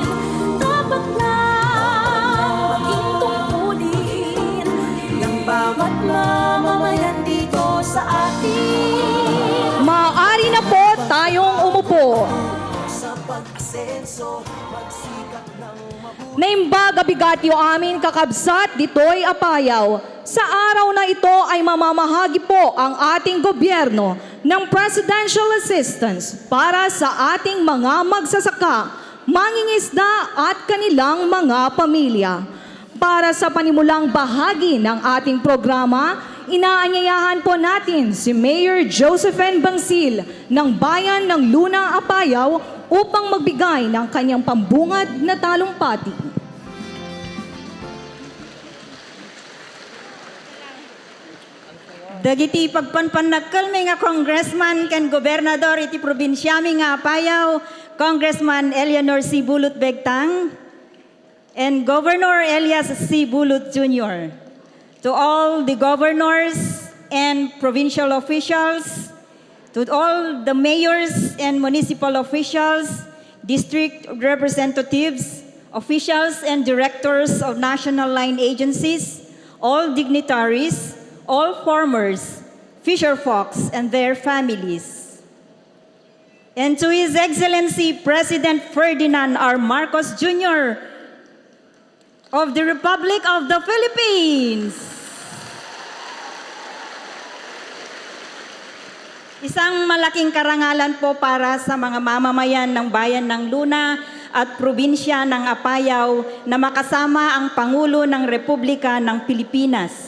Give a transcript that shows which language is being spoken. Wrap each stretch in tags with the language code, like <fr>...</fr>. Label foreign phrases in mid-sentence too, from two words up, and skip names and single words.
<tl>Dapat lang maging tungkulin ng bawat mamamayan dito sa atin. Maaari na po tayong umupo. Sa pag-asenso, magsikap ng</tl> <ilo>Naimba gabigatyo amin kakabsat ditoy apayaw.</ilo> <tl>Sa araw na ito ay mamamahagi po ang ating gobyerno ng</tl> <en>presidential assistance</en> <tl>para sa ating mga magsasaka, mangingisda at kanilang mga pamilya. Para sa panimulang bahagi ng ating programa, inaanyayahan po natin si Mayor Josephine Bangsil ng Bayan ng Luna, Apayao upang magbigay ng kanyang pambungad na talumpati.</tl> <ilo>Dagiti pagpanpanagkal may nga congressman ken gobernador iti probinsya mi nga Apayao, Congressman Eleanor C.</ilo> <en>Bulut Begtang, and Governor Elias C. Bulut Jr. To all the governors and provincial officials, to all the mayors and municipal officials, district representatives, officials and directors of national line agencies, all dignitaries, all farmers, fisherfolks, and their families. And to His Excellency President Ferdinand R. Marcos Jr. of the Republic of the Philippines.</en> <tl>Isang malaking karangalan po para sa mga mamamayan ng Bayan ng Luna at probinsya ng Apayao na makasama ang Pangulo ng Republika ng Pilipinas.</tl>